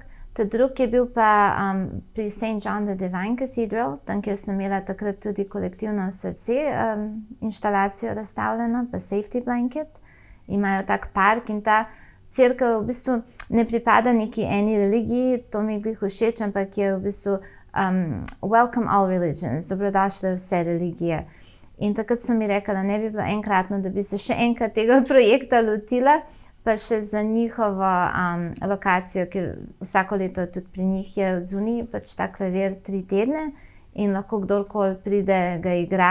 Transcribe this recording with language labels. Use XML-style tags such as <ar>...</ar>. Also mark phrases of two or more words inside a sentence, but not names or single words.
<sl>Ta drugi je bil pa pri St. John the Divine Cathedral, tam, kjer sem imela takrat tudi kolektivno srce, inštalacijo razstavljeno, pa Safety Blanket. Imajo tak park in ta cerkev v bistvu ne pripada neki eni religiji, to mi je glih všeč, ampak je v bistvu</sl> <en>welcome all religions,</en> <sl>dobrodošle vse religije. In takrat so mi rekla, ne bi bilo enkratno, da bi se še enkrat tega projekta lotila, pa še za njihovo lokacijo, ker vsako leto tudi pri njih je odzuni pač ta klavir 3 tedne in lahko kdorkoli pride, ga igra.</sl>